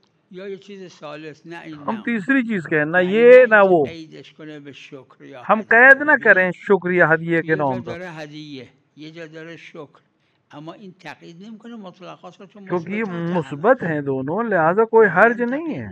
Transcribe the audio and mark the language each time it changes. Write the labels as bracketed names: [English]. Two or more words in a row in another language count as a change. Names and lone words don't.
[Persian] یا یه چیز ثالث، نه این ہم نه [Urdu] تیسری چیز کہیں نہ یعنی یہ [Persian] نه [Urdu] نہ [Persian] اینکه [Urdu] وہ، [Persian] قیدش کنه به شکر یا ہم هدیه. [Urdu] قید نہ کریں [Persian] ببینید [Urdu] شکریہ ہدیے تو کے [Persian] یه جا [Urdu] نام پر، [Persian] داره هدیه، یه جا داره شکر، اما این تقیید نمیکنه مطلقات رو، چون [Urdu] کیونکہ یہ مثبتات مثبت [Persian] همش [Urdu] ہیں دونوں، لہذا کوئی [Persian] کاملا [Urdu] حرج نہیں ہے.